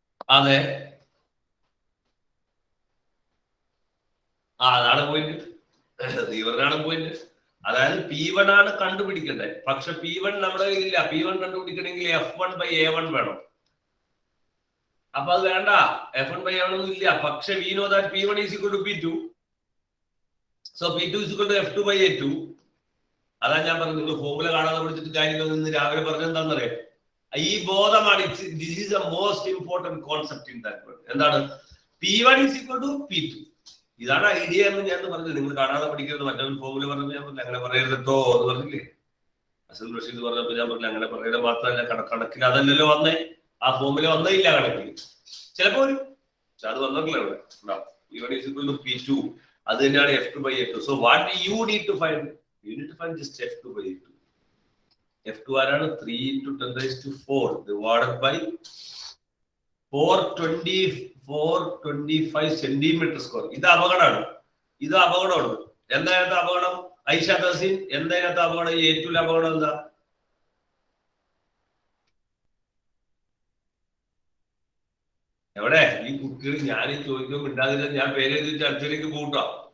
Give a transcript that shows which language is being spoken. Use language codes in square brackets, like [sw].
[ml] അതെ, അതാണ് പോയിന്റ്. ഇവരാണ് പോയിന്റ്. അതായത് P1 ആണ് കണ്ടുപിടിക്കേണ്ടത്. പക്ഷെ P1 നമ്മുടെ കയ്യിലില്ല. P1 കണ്ടുപിടിക്കണമെങ്കിൽ F1/A1 വേണം. അപ്പൊ അത് വേണ്ട, F1 by ആവണമെന്നും ഇല്ല. [en] പക്ഷെ we know that P1 is equal to P2. So P2 is equal to F2 by A2. [ml] അതാ ഞാൻ പറഞ്ഞു, നിങ്ങൾ ഫോർമുല കാണാതെ പഠിച്ചിട്ട് കാര്യങ്ങൾ ഇന്ന് രാവിലെ പറഞ്ഞത് എന്താണെന്നറിയാം? ഈ ബോധമാണ്. [en] This is a most important concept in that word. [ml] എന്താണ്? [en] P1 is equal to P2. [ml] ഇതാണ് ഐഡിയ എന്ന് ഞാൻ പറഞ്ഞത്. നിങ്ങൾ കാണാതെ പഠിക്കരുത്. മറ്റൊരു ഫോർമുല പറഞ്ഞു ഞാൻ പറഞ്ഞു അങ്ങനെ പറയരുതോ എന്ന് പറഞ്ഞില്ലേ? അസൽ റഷീദ് പറഞ്ഞപ്പോൾ ഞാൻ പറഞ്ഞു അങ്ങനെ പറയുന്നത് മാത്രമല്ല, കണക്കിന് അതല്ലല്ലോ വന്നേ. ആ ഫോർമുല വന്നേ ഇല്ല കണക്കിൽ. ചിലപ്പോ ഒരു പക്ഷെ അത് വന്നിട്ടില്ല ഇവിടെ. [en] P1 is equal to P2. [ml] അത് തന്നെയാണ് [en] F2 by A2. So what you need to find? You need to find just F2 by A2. F2 ആരാണ്? 3 into 10 raised to 4 divided by 425 centimeter square. [ml] ഇത് അപകടമാണ്. ഇത് അപകടമാണ്. എന്തായാലും അപകടം ഐഷ തസീൻ, എന്തായാലും അപകടം A2 അപകടം എന്താ? എവിടെ ഈ കുട്ടികൾ ഞാൻ ചോദിക്കുമ്പോൾ മിണ്ടാതില്ല, ഞാൻ പേര് എഴുതി അടുത്തേക്ക് കൂട്ടാം.